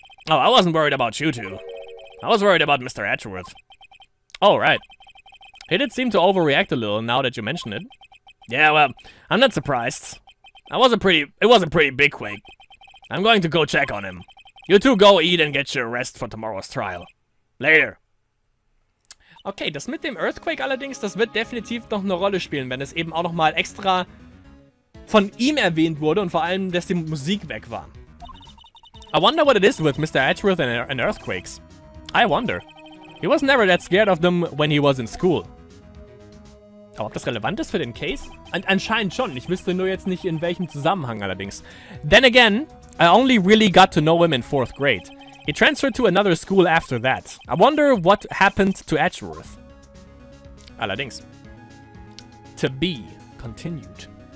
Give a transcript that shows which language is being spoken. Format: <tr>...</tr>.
<en>Oh, I wasn't worried about you two. I was worried about Mr. Edgeworth. Oh, right. He did seem to overreact a little now that you mention it. Yeah, well, I'm not surprised. It was a pretty big quake. I'm going to go check on him. You two go eat and get your rest for tomorrow's trial. Later.</en> <de>Okay, das mit dem Earthquake allerdings, das wird definitiv noch eine Rolle spielen, wenn es eben auch nochmal extra von ihm erwähnt wurde und vor allem, dass die Musik weg war.</de> <en>I wonder what it is with Mr. Edgeworth and earthquakes. I wonder. He was never that scared of them when he was in school.</en> <de>Aber ob das relevant ist für den Case? Anscheinend schon. Ich wüsste nur jetzt nicht, in welchem Zusammenhang allerdings.</de> <en>Then again, I only really got to know him in 4th grade. He transferred to another school after that. I wonder what happened to Edgeworth. Allerdings. To be continued.</en>